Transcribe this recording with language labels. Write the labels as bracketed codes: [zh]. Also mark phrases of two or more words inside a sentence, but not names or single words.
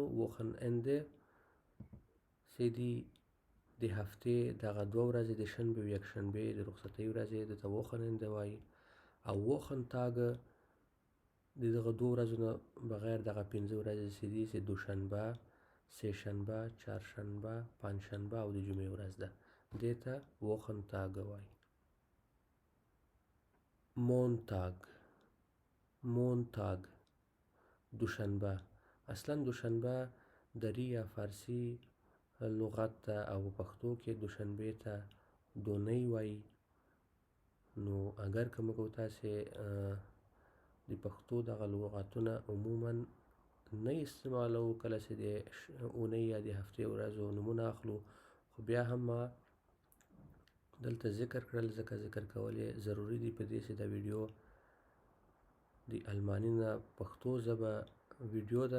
[ps] Wochenende چې دي د هفتې دغه 2 ورځې د شنبې او یکشنبې د رخصتۍ ورځې دته Wochenende وایي، او Wochentag د دغه 2 ورځو نه بغیر دغه 15 ورځې چې دي چې دوشنبه، سه شنبه، چهارشنبه، پنجشنبه او د جمعې ورځ ده دې ته Wochentag وایي. [de] Montag. Montag دوشنبه. [ps] اصلا دوشنبه دری یا فارسی لغت ده او په پښتو کې دوشنبې ته دونۍ وایي. نو اگر که موږ تاسې د پښتو دغه لغتونه عموما نه استعمالوو کله چې د اونۍ یا د هفتې ورځو نومونه اخلو، خو بیا هم ما دلته ذکر کړل ځکه ذکر کول یې ضروري دي په دې چې دا ویډیو د الماني نه پښتو ژبه ویډیو ده.